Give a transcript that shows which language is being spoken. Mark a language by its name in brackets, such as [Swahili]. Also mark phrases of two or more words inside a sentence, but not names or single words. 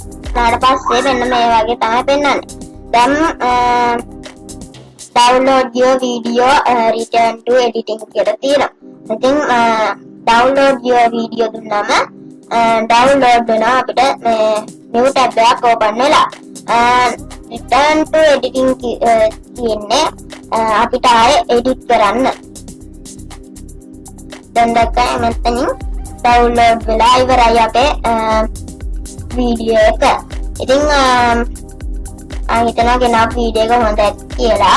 [Sinhala] නාට පස්සේ මෙන්න මේ වගේ තමයි පෙන්වන්නේ. දැන් [English] download your video return to editing [Sinhala] කියලා තියෙනවා. ඉතින් [English] download your video [Sinhala] දුන්නාම download වෙනවා අපිට මේ [English] new tab [Sinhala] එකක් open වෙලා. [English] return to editing [Sinhala] කියන්නේ අපිට ආයේ edit කරන්න. දැන් දැක්කම මෙතනින් download වෙලා ඉවරයි අපේ වීඩියෝ එක. ඉතින් හිතනවා ගෙනා වීඩියෝ එක හොඳයි කියලා.